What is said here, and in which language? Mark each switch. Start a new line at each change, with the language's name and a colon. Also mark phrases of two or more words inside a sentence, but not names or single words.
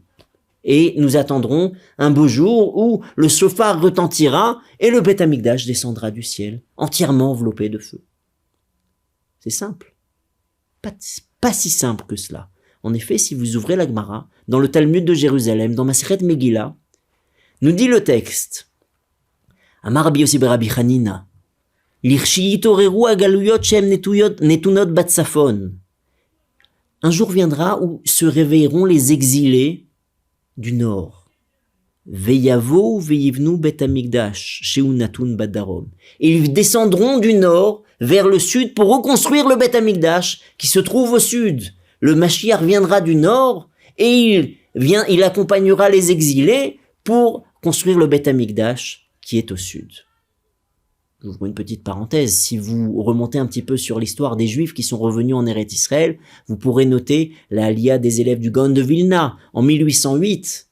French: Et nous attendrons un beau jour où le shofar retentira et le Beth Amikdash descendra du ciel, entièrement enveloppé de feu. C'est simple. Pas si simple que cela. En effet, si vous ouvrez la Gemara, dans le Talmud de Jérusalem, dans Masechet Megillah, nous dit le texte,
Hebrew: אמר רבי יוסי בן רבי חנינא, לכשיתעוררו הגליות שהם נתונות בצפון.
French: Un jour viendra où se réveilleront les exilés du nord.
Hebrew: ויבואו ויבנו בית המקדש שהוא נתון בדרום.
French: Et ils descendront du nord vers le sud pour reconstruire le Beth Amikdash qui se trouve au sud. Le Mashiach viendra du nord et il accompagnera les exilés pour construire le Beth Amikdash qui est au sud. J'ouvre une petite parenthèse. Si vous remontez un petit peu sur l'histoire des Juifs qui sont revenus en Eretz Israël, vous pourrez noter la Aliyah des élèves du Gaon de Vilna en 1808.